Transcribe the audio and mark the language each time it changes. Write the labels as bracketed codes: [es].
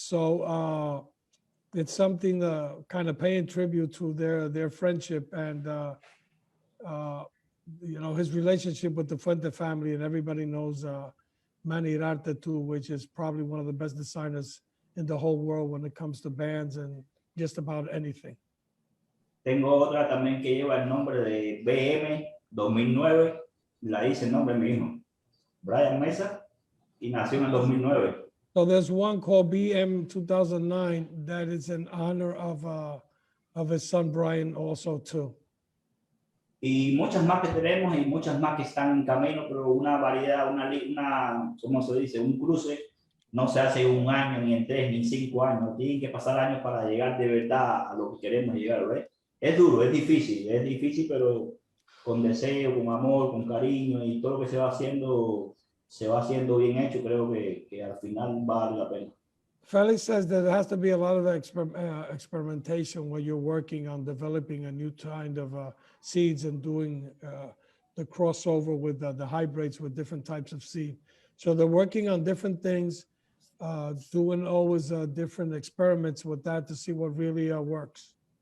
[en] So it's something kind of paying tribute to their friendship and you know, his relationship with the Fuente family. And everybody knows Manny Irarte too, which is probably one of the best designers in the whole world when it comes to bands and just about anything. [es] Tengo otra también que lleva el nombre de BM 2009, la dice el nombre de mi hijo, Brian Mesa, y nació en el 2009. [en] So there's one called BM 2009 that is in honor of his son Brian also too. [es] Y muchas más que tenemos y muchas más que están en camino, pero una variedad, ¿cómo se dice? Un cruce no se hace en un año, ni en 3, ni en 5 años. Tienen que pasar años para llegar de verdad a lo que queremos llegar, ¿ves? Es duro, es difícil, pero con deseo, con amor, con cariño y todo lo que se va haciendo bien hecho, creo que al final vale la pena. [en] Felix says that there has to be a lot of experimentation when you're working on developing a new kind of seeds and doing the crossover with the hybrids with different types of seed. So they're working on different things, doing always different experiments with that to see what really works.